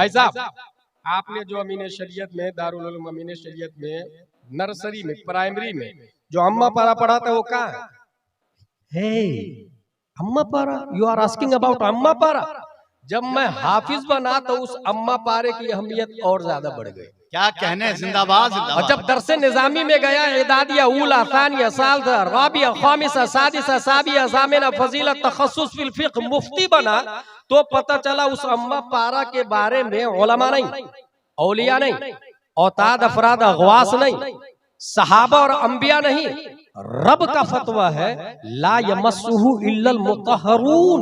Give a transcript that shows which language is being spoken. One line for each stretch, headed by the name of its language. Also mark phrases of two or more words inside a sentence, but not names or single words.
Hindi: भाई साहब, आपने जो अमीन शरीयत में, दारुल उलूम अमीन शरीयत में, नर्सरी में, प्राइमरी में जो अम्मा पारा पढ़ा था वो कहाँ है?
English: अम्मा पारा, you are asking about अम्मा पारा।
Hindi: जब मैं हाफिज बना तो उस अम्मा पारे की अहमियत और ज्यादा बढ़ गई। क्या कहने, जिंदाबाद जिंदाबाद। और जब दरसे निजामी में गया, इदादिया, ऊला, सानिया, सालसा, राबिया, खामिसा, सादिसा, साबिया, जामिना, फजीला, तखस्सुस फिल फिक्ह, मुफ्ती बना तो पता चला उस अम्मा पारा के बारे में उलमा नहीं, औलिया नहीं, औताद अफराद अगवास नहीं, सहाबा और अंबिया नहीं, रब का फतवा है
Arabic: لا يمسه إلا المطهرون.